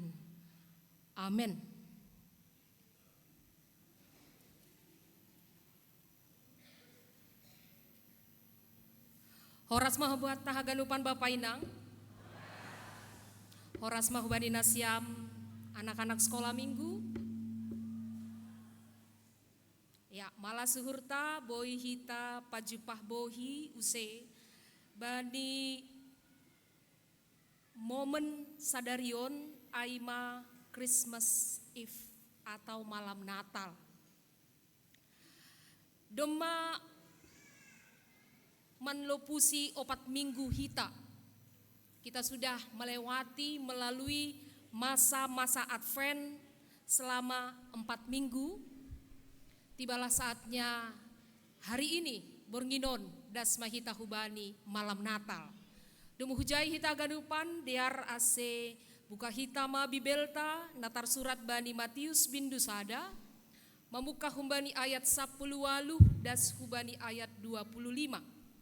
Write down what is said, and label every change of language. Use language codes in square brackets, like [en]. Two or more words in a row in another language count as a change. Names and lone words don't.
[bts] Amin. Horas mahubuat tahaganupan Bapak Inang. Horas mahubani nasyam anak-anak sekolah minggu. Ya, malah suhurta boy hita pajupah bohi use bani momen sadarion aima [en] Christmas Eve [id] atau malam Natal. [bts] Doma menlopusi 4 minggu hita. [id] Kita sudah melewati melalui masa-masa Advent selama 4 minggu. Tibalah saatnya hari ini [bts] bornginon das mahita hubani [id] malam Natal. [bts] Demu hujai hita ganupan diar ase buka hita ma bibelta natar surat bani Matius bindu sada. Memuka humbani ayat 10 das hubani ayat 25.